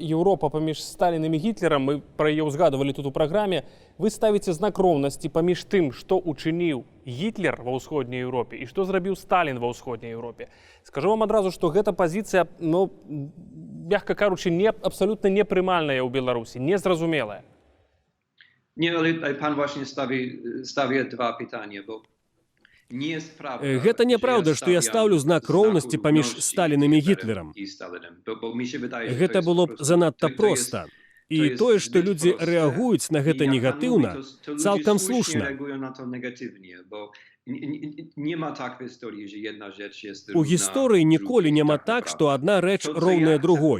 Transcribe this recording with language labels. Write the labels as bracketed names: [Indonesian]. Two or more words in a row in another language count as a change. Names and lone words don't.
[Belarusian] Еўропа паміж Сталінам і Гітлерам», мы пра яе ўзгадывалі тут у праграме, вы ставіце знак роўнасці паміж тым, што ўчыніў Гітлер ва ўсходняй Еўропе і што зрабіў Сталін ва ўсходняй Еўропе. Скажу вам адразу, што гэта пазіцыя, мякка кажучы, абсалютна непрымальная ў Беларусі, незразумелая. [Polish] Nie, ale pan właśnie stawia dwa pytania, bo [Belarusian] Гэта няправда, што я стаўлю знак роўнасці паміж Сталінам і Гітлерам. Гэта было б занадта проста. І тое, што людзі рэагуюць на гэта негатыўна, цалкам слушна. У гісторыі ніколі няма так, што адна рэч роўная другой.